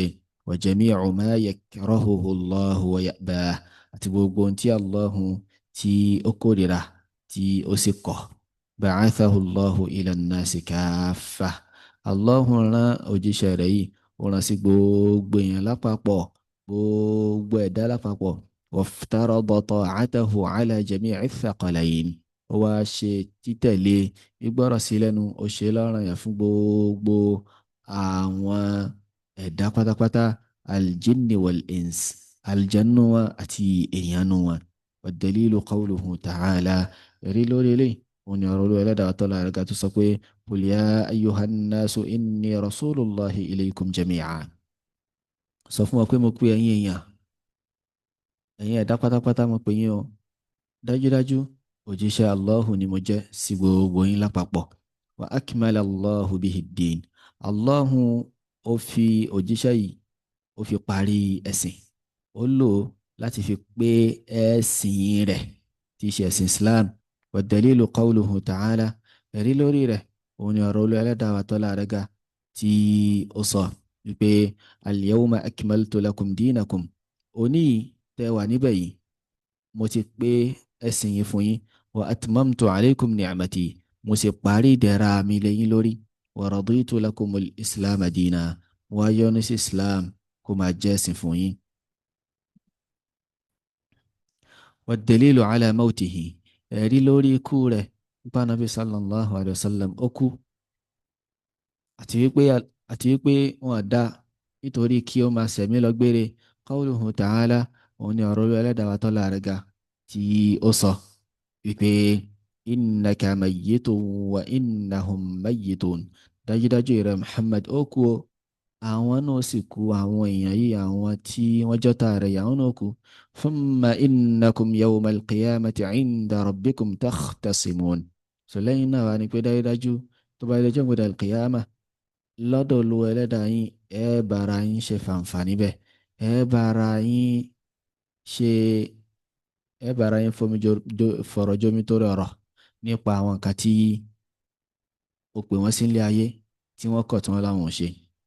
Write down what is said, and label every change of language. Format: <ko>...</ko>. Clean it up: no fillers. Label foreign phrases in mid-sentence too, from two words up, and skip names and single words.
<ar>وجميع ما يكرهه الله ويأباه,</ar> <yo>àti gbogbo tí Allahu tí ó kórìíra tí ó sì kọ̀.</yo> <ar>بعثه الله إلى الناس كافة.</ar> <yo>Allahu rán òjíṣẹ́ rẹ̀ yìí, ó rán sí gbogbo èèyàn lápapọ̀, gbogbo ẹ̀dá lápapọ̀.</yo> <ar>وافترض طاعته على جميع الثقلين.</ar> <yo>Ó wá ṣe títẹ̀lé gbígbọ́rọ̀ sí lẹ́nu, ó ṣe lọ́ranyàn fún gbogbo àwọn ẹ̀dá pátápátá,</yo> <ar>الجن والإنس,</ar> <yo>aljannu wọn àti èèyàn wọn.</yo> <ar>والدليل قوله تعالى.</ar> <yo>Ẹ̀rí lórí eléyìí òun ni ọ̀rọ̀ Olúwa Ẹlẹ́dàá tó lára ga tó sọ pé</yo> <ar>قل يا أيها الناس إني رسول الله إليكم جميعا.</ar> <yo>Sọ fún wa pé mo pè ẹ̀yin èèyàn, ẹ̀yin ẹ̀dá pátápátá mo pè yín o. Dájúdájú òjíṣẹ́ Allahu ni mo jẹ́ sí gbogbo yín lápapọ̀.</yo> <ar>وأكمل الله به الدين.</ar> <yo>Allahu ó fi òjíṣẹ́ yìí ó fi parí ẹ̀sìn, ó lò ó láti fi pé ẹ̀sìn rẹ̀ tí í ṣe ẹ̀sìn Islam.</yo> <ar>والدليل قوله تعالى,</ar> <yo>ẹ̀rí lórí rẹ̀ òun ni ọ̀rọ̀ Olúwa Ẹlẹ́dàá wa tọ́lá rẹ̀ ga tí ó sọ wípé</yo> <ar>اليوم أكملت لكم دينكم,</ar> <yo>òní tẹ́ wà níbẹ̀ yìí mo ti pé ẹ̀sìn yìí fún yín.</yo> <ar>وأتممت عليكم نعمتي,</ar> <yo>mo sì parí ìdẹ̀ra mi lé yín lórí.</yo> <ar>ورضيت لكم الإسلام دينا,</ar> <yo>mo wá yọ́nú sí Islam kó máa jẹ́ ẹ̀sìn fún yín.</yo> <ar>والدليل على موته,</ar> <yo>ẹ̀rí lórí ikú rẹ̀ nípa Nabi</yo> <ar>صلى الله عليه وسلم</ar> <yo>ó kú, àti wípé wọn àdá nítorí kí ó máa ṣẹ̀mí lọ gbére.</yo> <ar>قوله تعالى,</ar> <yo>òun ni ọ̀rọ̀ Olúwa Ẹlẹ́dàá wa tọ́lá rẹ̀ ga tí ó sọ wípé</yo> <ar>إنك ميت وإنهم ميتون,</ar> <yo>dájúdájú ìrẹ Muhammad ó kú o, àwọn náà sì kú, àwọn èèyàn yìí àwọn tí wọ́n jọ́ta rẹ̀ yàwọn náà kú.</yo> <ar>ثم إنكم يوم القيامة عند ربكم تختصمون,</ar> <yo>so lẹ́yìn náà wá ní pé dájúdájú tó bá ilé jọ́gbọ̀dọ̀ al-qiyama lọ́dọ̀ Olúwa Ẹlẹ́dàá yín ẹ bára yín ṣe fàǹfà níbẹ̀, ẹ bára yín ṣe ẹ bára yín fọ̀rọ̀ jomi tó rọrọ̀ nípa àwọn nǹkan tí ó pè wọ́n sí ilé ayé tí wọ́n kọ̀ tí wọ́n láwọn ò ṣe.</yo>